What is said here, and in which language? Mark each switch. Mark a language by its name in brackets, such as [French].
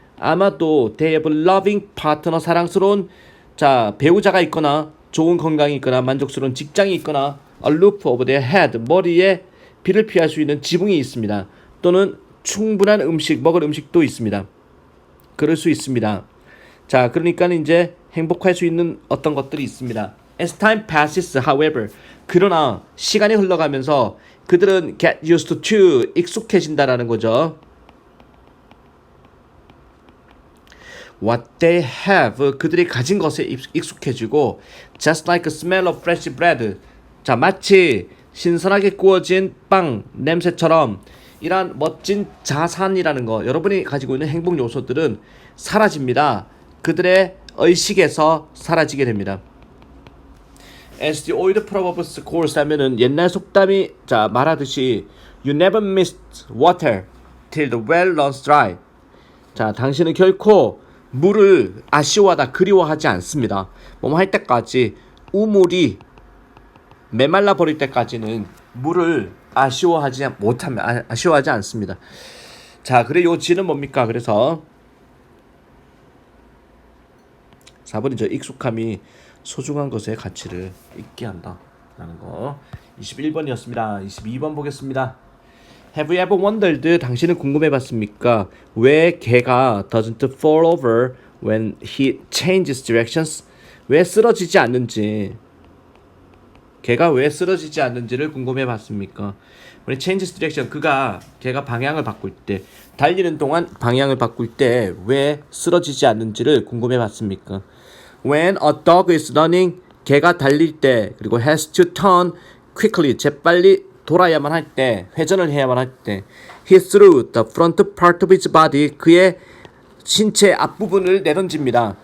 [Korean] 아마도 [English] they have a loving partner [Korean] 사랑스러운 자 배우자가 있거나 좋은 건강이 있거나 만족스러운 직장이 있거나 [English] a roof over their head [Korean] 머리에 비를 피할 수 있는 지붕이 있습니다. 또는 충분한 음식 먹을 음식도 있습니다. 그럴 수 있습니다. 자, 그러니까 이제 행복할 수 있는 어떤 것들이 있습니다. [English] As time passes, however, [Korean] 그러나 시간이 흘러가면서 그들은 [English] get used to [Korean] 익숙해진다라는 거죠. [English] What they have, [Korean] 그들이 가진 것에 익숙해지고, [English] just like a smell of fresh bread. [Korean] 자, 마치 신선하게 구워진 빵 냄새처럼. 이러한 멋진 자산이라는 거 여러분이 가지고 있는 행복 요소들은 사라집니다. 그들의 의식에서 사라지게 됩니다. [English] As the old proverbs goes [Korean] 하면은 옛날 속담이 자 말하듯이 [English] You never miss water till the well runs dry. [Korean] 자 당신은 결코 물을 아쉬워하다 그리워하지 않습니다. 뭐뭐 할 때까지 우물이 메말라 버릴 때까지는 물을 아쉬워하지 않습니다. 자, 그래 요지는 뭡니까? 그래서 4번이죠. 익숙함이 소중한 것의 가치를 잊게 한다라는 거. 21번이었습니다. 22번 보겠습니다. [English] Have you ever wondered? [Korean] 당신은 궁금해봤습니까? 왜 개가 [English] doesn't fall over when he changes directions? [Korean] 왜 쓰러지지 않는지, 걔가 왜 쓰러지지 않는지를 궁금해 봤습니까? 우리 [English] changes direction, [Korean] 걔가 방향을 바꿀 때, 달리는 동안 방향을 바꿀 때 왜 쓰러지지 않는지를 궁금해 봤습니까? [English] When a dog is running, [Korean] 걔가 달릴 때, [English] 그리고 has to turn quickly, [Korean] 재빨리 돌아야만 할 때, [English] 회전을 해야만 할 때, he threw the front part of his body, [Korean] 그의 신체 앞부분을 내던집니다.